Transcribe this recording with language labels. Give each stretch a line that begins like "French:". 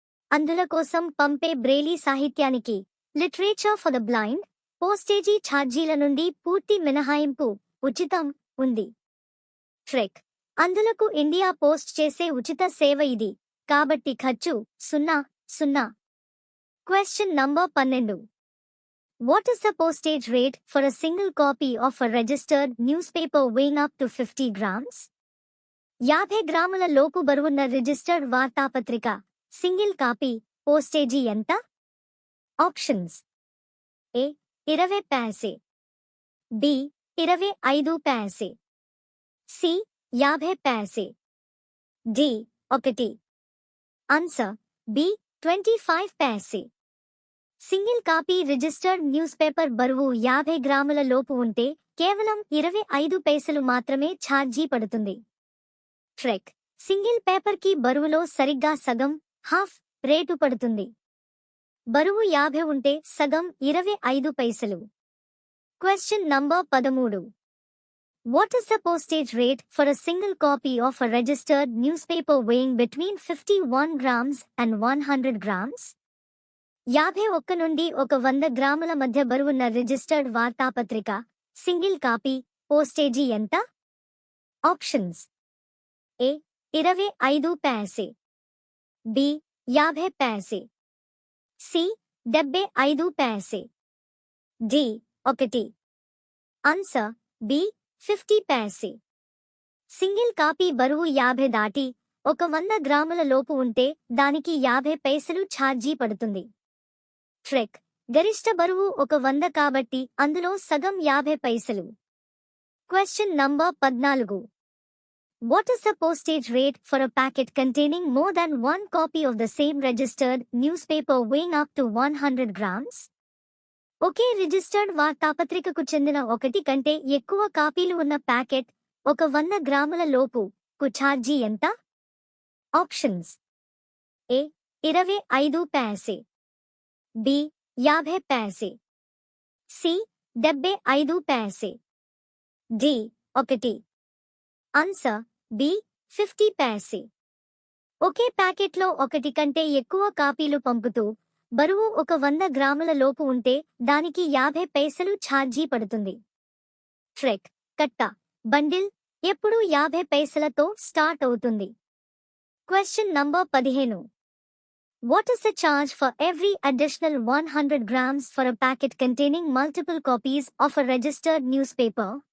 Telugu: అందుల కోసం పంపే బ్రెయిలీ సాహిత్యానికి literature for the blind postage ఛార్జీల నుండి పూర్తి మినహాయింపు ఉచితం ఉంది. ట్రెక్ అందులకు ఇండియా పోస్ట్ చేసే ఉచిత సేవ ఇది, కాబట్టి ఖర్చు 0. Question number 12.
English: What is the postage rate for a single copy of a registered newspaper weighing up to 50 grams?
Telugu: 50 గ్రాముల లోపు బరువున్న రిజిస్టర్డ్ వార్తాపత్రిక సింగిల్ కాపీ పోస్టేజీ ఎంత? ఆప్షన్స్: ఏ 20 paise, B 25 paise, C 50 paise, D 1. Answer B 25 paise. Single copy registered news paper బరువు 50 గ్రాముల లోపు ఉంటే కేవలం 25 పైసలు మాత్రమే ఛార్జీ పడుతుంది. ట్రెక్ సింగిల్ పేపర్కి బరువులో సరిగ్గా సగం హాఫ్ రేటు పడుతుంది. బరువు 50 ఉంటే సగం 25 పైసలు. Question number 13.
English: What is the postage rate for a single copy of a registered newspaper weighing between 51 grams and 100 grams?
Telugu: 51 నుండి 100 గ్రాముల మధ్య బరువున్న రిజిస్టర్డ్ వార్తాపత్రిక సింగిల్ కాపీ పోస్టేజీ ఎంత? ఆప్షన్స్: ఏ 25 paise, B 50 paise, C 75 paise, D 1. Answer B 50 paise. Single copy బరువు 50 దాటి 100 గ్రాముల లోపు ఉంటే దానికి 50 పైసలు ఛార్జీ పడుతుంది. ట్రెక్ గరిష్ట బరువు 100 కాబట్టి అందులో సగం 50 పైసలు. Question number 14.
English: What is the postage rate for a packet containing more than one copy of the same registered newspaper weighing up to 100 grams?
Telugu: Okay registered వార్తాపత్రికకు చెందిన 1 కంటే ఎక్కువ కాపీలు ఉన్న ప్యాకెట్ 100 గ్రాముల లోపు కు ఛార్జీ ఎంత? ఆప్షన్స్: ఏ 25 paise, B 50 paise, C 75 paise, D 1. Answer B 50 paise. ఒకే ప్యాకెట్లో 1 కంటే ఎక్కువ కాపీలు పంపుతూ బరువు 100 గ్రాముల లోపు ఉంటే దానికి 50 పైసలు ఛార్జీ పడుతుంది. ట్రెక్ కట్ట బండిల్ ఎప్పుడు 50 పైసలతో స్టార్ట్ అవుతుంది. Question number 15.
English: What is the charge for every additional 100 grams for a packet containing multiple copies of a registered newspaper?